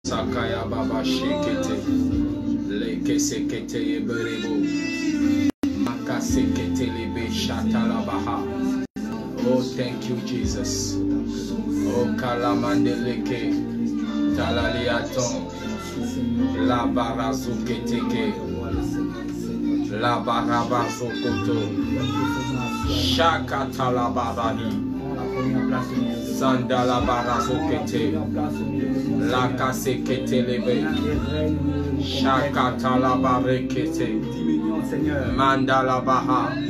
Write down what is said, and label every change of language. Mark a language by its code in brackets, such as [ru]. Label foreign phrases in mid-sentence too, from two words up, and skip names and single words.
[en] Sakaya Baba Shekete, Leke Sekete Yeberebo, Makasekete Lebe Shatalabaha. Oh, thank you, Jesus. Oh, Kalamandeleke, Talaliaton, La Barazuketeke, La Barabazokoto, Shakatalabarani. Sandala barazokete, la kasekete lebe, shakatala barekete, mandala baha,